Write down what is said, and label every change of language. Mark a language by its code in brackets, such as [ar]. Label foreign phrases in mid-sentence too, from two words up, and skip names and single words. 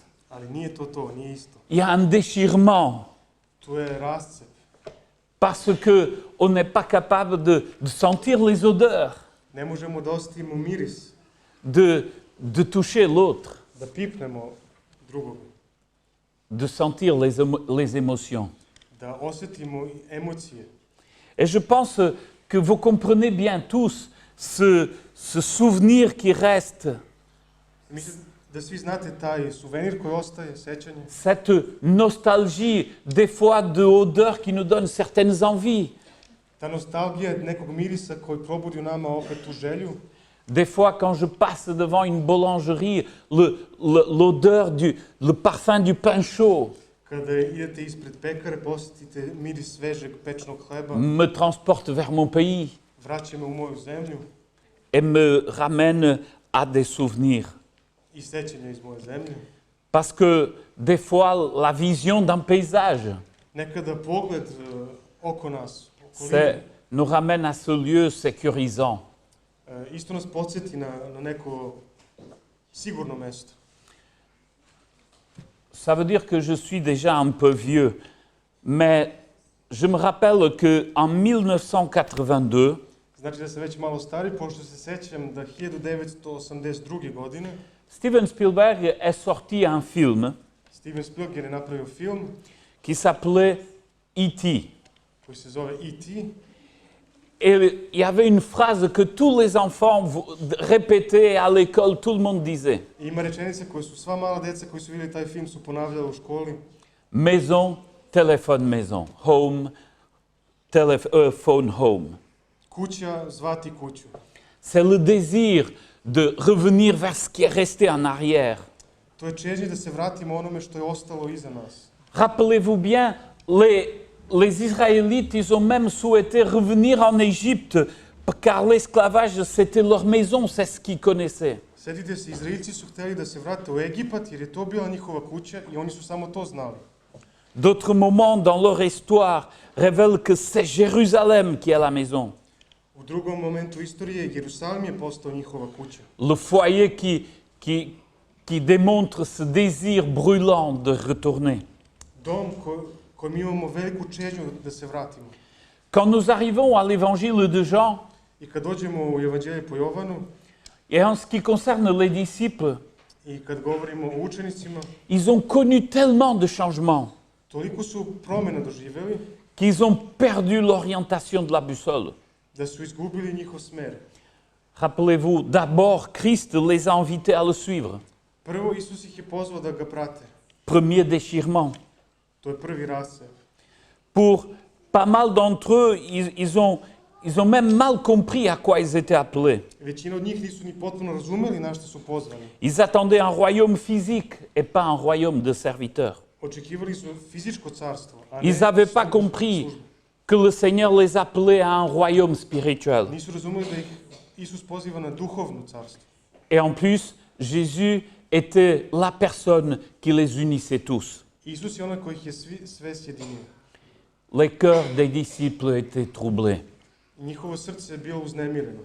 [sr] ali nije to, nije isto. [fr] Il y a un déchirement [sr] Tu je rascep, [fr] parce qu'on n'est pas capable de sentir les odeurs, [sr] ne možemo da osetimo miris, [fr] de toucher l'autre, [sr] da pipnemo drugog, [fr] de sentir les émotions. [sr] da osetimo emocije. [fr] Et je pense que vous comprenez bien tous ce souvenir qui reste, [sr] Mislim da svi znate taj suvenir koji ostaje, sećanje, [fr] cette nostalgie, des fois de odeurs qui nous donne certaines envies, [sr] ta nostalgija nekog mirisa koji probudi u nama opet tu želju. [fr] des fois quand je passe devant une boulangerie, l'odeur le parfum du pain chaud [sr] Kada idete ispred pekare, posetite miris svežeg pečnog hleba, [fr] me transporte vers mon pays [sr] vraća me u moju zemlju [fr] et me ramène à des souvenirs. [sr] i sećanja iz moje zemlje. [fr] Parce que des fois, la vision d'un paysage [sr] Nekada pogled oko nas, okoline, [fr] nous ramène à ce lieu sécurisant. [sr] isto nas podsjeti na neko sigurno mesto. [fr] Ça veut dire que je suis déjà un peu vieux, mais je me rappelle qu'en 1982, [sr] Znači da sam već malo stari, pošto se sećam da 1982. godine [fr] Steven Spielberg est sorti un film [sr] Steven Spielberg je napravio film [fr] qui s'appelait E.T. [sr] koji se zove E.T. [fr] Et il y avait une phrase que tous les enfants répétaient à l'école, tout le monde disait. [sr] I ima rečenica koje su sva mala deca koji su vidjeli taj film su ponavljali u školi. [fr] Maison, téléphone, maison. [en] Home, phone, home. [sr] Kuća, zvati kuću. [fr] C'est le désir de revenir vers ce qui est resté en arrière. [sr] To je čežnje da se vratimo onome što je ostalo iza nas. [fr] Rappelez-vous bien, les Israélites, ils ont même souhaité revenir en Égypte, car l'esclavage, c'était leur maison, c'est ce qu'ils connaissaient. [sr] Sjetite se, Izraelci su htjeli da se vrate u Egipat jer je to bila njihova kuća i oni su samo to znali. [fr] D'autres moments dans leur histoire révèlent que c'est Jérusalem qui est la maison. [sr] U drugom momentu istorije Jerusalim je postao njihova kuća. [fr] Le foyer qui démontre ce désir brûlant de retourner. [sr] Dom kojim imamo veliku čežnju da se vratimo. [fr] Quand nous arrivons à l'évangile de Jean, [sr] I kad dođemo u Evanđelje po Jovanu [fr] et en ce qui concerne les disciples, [sr] i kad govorimo o učenicima, [fr] ils ont connu tellement de changements [sr] toliko su promjena doživjeli [fr] qu'ils ont perdu l'orientation de la boussole. [sr] da su izgubili njihov smer. [fr] Rappelez-vous, d'abord, Christ les a invités à le suivre. [sr] Prvo, Isus ih je pozvao da ga prate. [fr] Premier déchirement. [sr] To je prvi rascep. [fr] Pour pas mal d'entre eux, ils ont même mal compris à quoi ils étaient appelés. [sr] Većina od njih nisu ni potpuno razumeli na što su pozvani. [fr] Ils attendaient un royaume physique et pas un royaume de serviteurs. [sr] Očekivali su fizičko carstvo, a ne [fr] Ils n'avaient pas compris [sr] službu. [fr] que le Seigneur les appelait à un royaume spirituel. [sr] Nisu razumeli da ih Isus poziva na duhovno carstvo. [fr] Et en plus, Jésus était la personne qui les unissait tous. [sr] Isus je onaj koji ih je sve sjedinio. [fr] Les cœurs des disciples étaient troublés. [sr] I njihovo srce je bilo uznemireno.